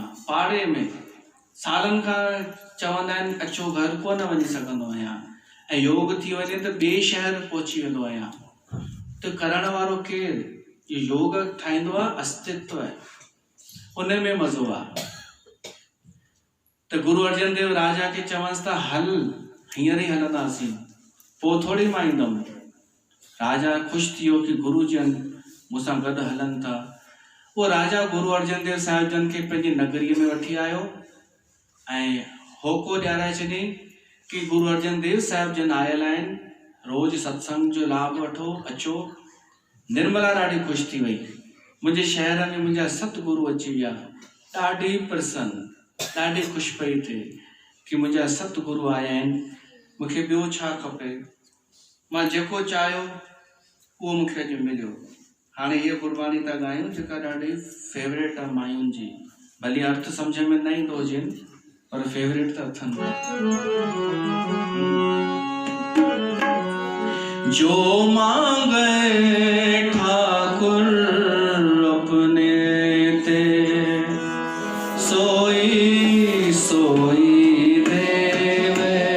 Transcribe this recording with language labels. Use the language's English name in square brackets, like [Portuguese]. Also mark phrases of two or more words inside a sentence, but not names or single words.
[Sindhi] पाड़े में सालनि खां चवंदा आहिनि अचो घर, कोन वञी सघंदो आहियां। ऐं योग थी वञे त ॿिए शहर पहुची वेंदो आहियां। त करण वारो केरु? इहो योग ठाहींदो आहे अस्तित्व, उन में मज़ो आहे। त गुरु अर्जन देव राजा खे चवंसि था हल, हींअर ई हलंदासीं, पोइ थोरी मां ईंदुमि। राजा ख़ुशि थी वियो कि गुरु जन मूंसां गॾु हलनि था। उहो राजा गुरु अर्जन देव साहिब जन खे पंहिंजी नगरीअ में वठी आयो ऐं होको ॾियाराए छॾियईं कि गुरु अर्जन देव साहिब जन आयल आहिनि, रोज़ सत्संग जो लाभ वठो, अचो। निर्मला ॾाढी ख़ुशि थी वई, मुंहिंजे शहर में मुंहिंजा सतगुरु अची विया, ॾाढी प्रसन्न, ॾाढी ख़ुशि पई थिए कि मुंहिंजा सतगुरु आया आहिनि, मूंखे ॿियो छा खपे। मां जेको चाहियो उहो मूंखे अॼु मिलियो। हाणे हीअ गुरबाणी था ॻायूं जेका ॾाढी फेवरेट आहे मायुनि जी, भली अर्थ सम्झ में न ईंदो हुजेनि पर फेवरेट त अथनि। [Punjabi] जो मांगे ठाकुर अपने ते, सोई सोई देवे।